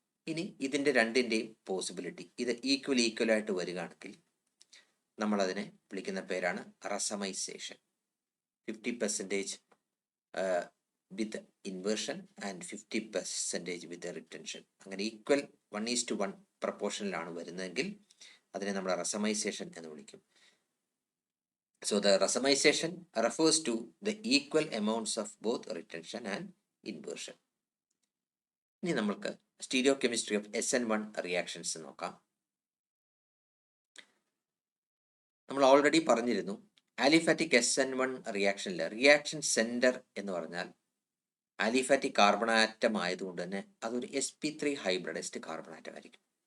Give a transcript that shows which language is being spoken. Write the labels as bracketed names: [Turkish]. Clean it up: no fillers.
[Malayalam] ഇനി ഇതിൻ്റെ രണ്ടിൻ്റെയും പോസിബിലിറ്റി ഇത് ഈക്വലായിട്ട് വരികയാണെങ്കിൽ നമ്മളതിനെ വിളിക്കുന്ന പേരാണ് റസമൈസേഷൻ. [English] 50% with inversion and 50% with retention. [Malayalam] അങ്ങനെ ഈക്വൽ 1:1 പ്രപ്പോർഷനിലാണ് വരുന്നതെങ്കിൽ അതിനെ നമ്മൾ റസമൈസേഷൻ എന്ന് വിളിക്കും. [English] So the racemisation refers to the equal amounts of both retention and inversion. [Malayalam] ഇനി നമ്മൾക്ക് സ്റ്റീരിയോകെമിസ്ട്രി ഓഫ് SN1 റിയാക്ഷൻസ് നോക്കാം. നമ്മൾ ഓൾറെഡി പറഞ്ഞിരുന്നു, ആലിഫാറ്റിക് SN1 റിയാക്ഷനിൽ റിയാക്ഷൻ സെന്റർ എന്ന് പറഞ്ഞാൽ ആലിഫാറ്റിക് കാർബൺ ആറ്റം ആയതുകൊണ്ട് തന്നെ അതൊരു sp3 ഹൈബ്രിഡൈസ്ഡ് കാർബൺ ആറ്റം ആയിരിക്കും.